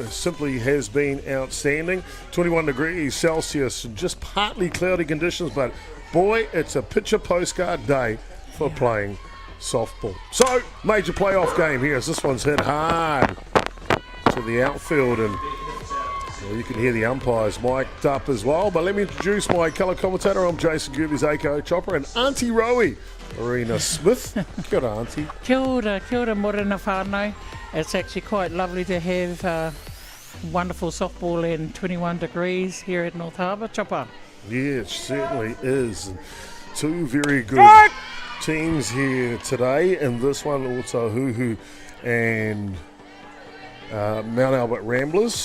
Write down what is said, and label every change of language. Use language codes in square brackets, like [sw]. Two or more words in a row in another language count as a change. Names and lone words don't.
[en] It simply has been outstanding. 21 degrees Celsius and just partly cloudy conditions, but boy, it's a picture postcard day for playing softball. So, major playoff game here as this one's hit hard to the outfield, and you can hear the umpires mic'd up as well. But let me introduce my colour commentator. I'm Jason Gerbes, aka Chopper, and Auntie Rowie, Arena Smith. [mi] Kia ora, [en] Auntie. [mi] Kia ora morena whānau. [en] It's actually quite lovely to have wonderful softball in 21 degrees here at North Harbour. Chopper. Yeah, it certainly is. 2 very good teams here today, and this one, Ōtāhuhu and Mount Albert Ramblers.